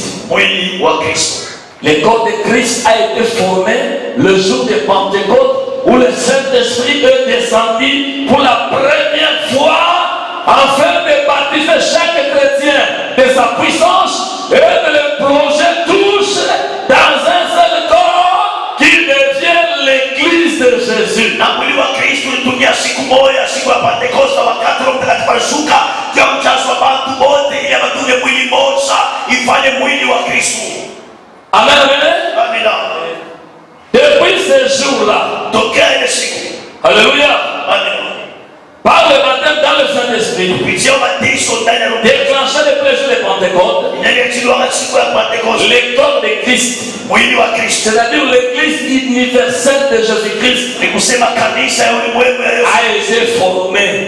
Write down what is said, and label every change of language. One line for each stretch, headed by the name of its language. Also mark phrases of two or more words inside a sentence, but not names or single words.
French: Le corps de Christ a été formé le jour de Pentecôte où le Saint-Esprit est descendu pour la première fois afin de baptiser chaque chrétien de sa puissance et de le plonger tous dans un seul corps qui devient l'église de Jésus.
Swahili: Na mwili wa Kristo ulitumia siku moja, siku ya Pentekoste, wakati Roho Mtakatifu alishuka juu ya mjazo wa watu wote ili abatunge mwili mmoja ifanye mwili wa Kristo.
French: Amen.
Swahili: Amina.
French: Depuis ce jour-là,
Swahili: tokea ile siku.
French: Alléluia. Amen. Par le baptême dans le Saint-Esprit, déclenché le plaisir de Pentecôte, le corps de Christ, c'est-à-dire l'église universelle de Jésus-Christ, a été formée.